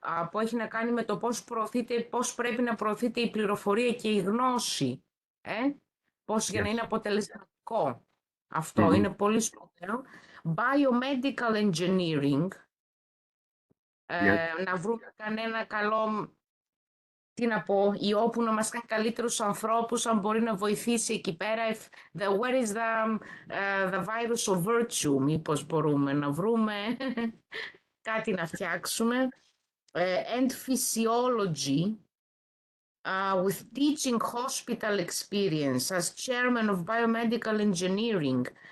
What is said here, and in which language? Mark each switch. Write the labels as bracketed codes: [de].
[el] που έχει να κάνει με το πώς πρέπει να προωθείται η πληροφορία και η γνώση. Πώς για να είναι αποτελεσματικό. Αυτό είναι πολύ σπουδαίο. [en] Biomedical engineering. [el] Να βρούμε κανένα καλό, τι να πω, ιό που να μας κάνει καλύτερους ανθρώπους, αν μπορεί να βοηθήσει εκεί πέρα. [en] Where is the virus of virtue, [el] μήπως μπορούμε να βρούμε κάτι να φτιάξουμε. [en] And physiology, with teaching hospital experience as chairman of biomedical engineering.